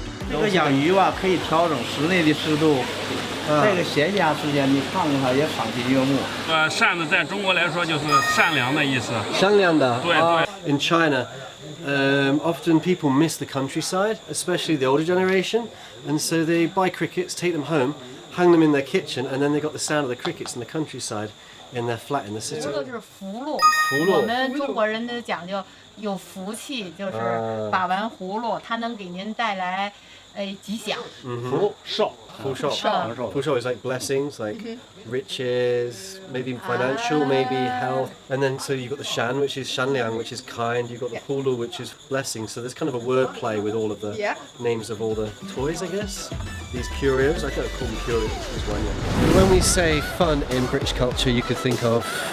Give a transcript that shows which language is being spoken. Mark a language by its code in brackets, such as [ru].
[zh] 这个养鱼吧，可以调整室内的湿度。这个闲暇时间，你看看它也赏心悦目。扇子在中国来说就是善良的意思。善良的。对。 [en] In China, often people miss the countryside, especially the older generation, and so they buy crickets, take them home, hang them in their kitchen, and then they got the sound of the crickets in the countryside in their flat in the city. [zh] 这就是福禄。我们中国人的讲究有福气，就是把玩葫芦，它能给您带来吉祥。福寿。 [en] Fusho is like blessings, like riches, maybe financial, maybe health. And then so you've got the Shan, which is Shanliang, which is kind. You've got the Hulu, which is blessing. So there's kind of a word play with all of the names of all the toys, I guess. These curios, I don't call them curios, there's one. When we say fun in British culture, you could think of